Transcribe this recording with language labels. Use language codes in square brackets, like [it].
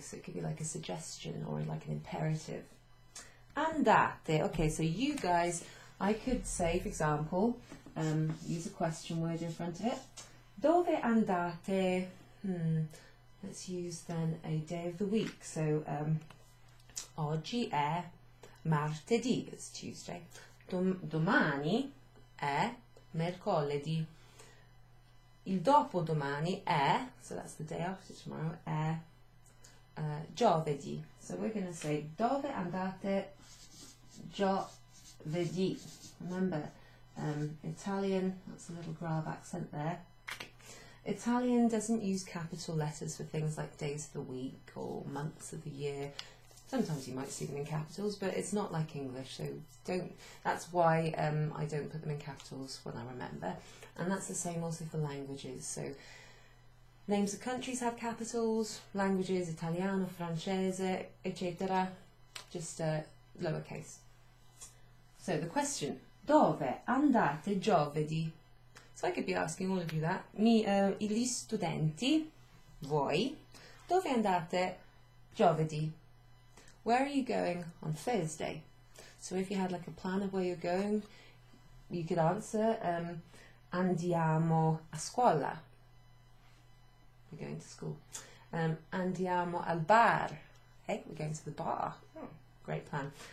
[en] So it could be like a suggestion or like an imperative. [it] Andate. [en] Okay, so you guys, I could say, for example, use a question word in front of it. [it] Dove andate? [en] Let's use then a day of the week. [it] So, oggi è martedì, [en] it's Tuesday. [it] Domani è mercoledì. Il dopodomani è, [en] so that's the day after tomorrow, [it] è giovedì. [en] So we're going to say, [it] dove andate giovedì? [en] Remember, Italian, that's a little grave accent there. Italian doesn't use capital letters for things like days of the week or months of the year. Sometimes you might see them in capitals, but it's not like English, so don't. That's why I don't put them in capitals when I remember. And that's the same also for languages. So names of countries have capitals, languages, Italiano, Francese, etc. Just lowercase. So the question, [it] dove andate giovedì? [en] So I could be asking all of you that. [it] Gli studenti, voi, dove andate giovedì? [en] Where are you going on Thursday? So if you had like a plan of where you're going, you could answer [it] andiamo a scuola. [en] We're going to school. [it] Andiamo al bar. [en] Hey, we're going to the bar. Oh, great plan.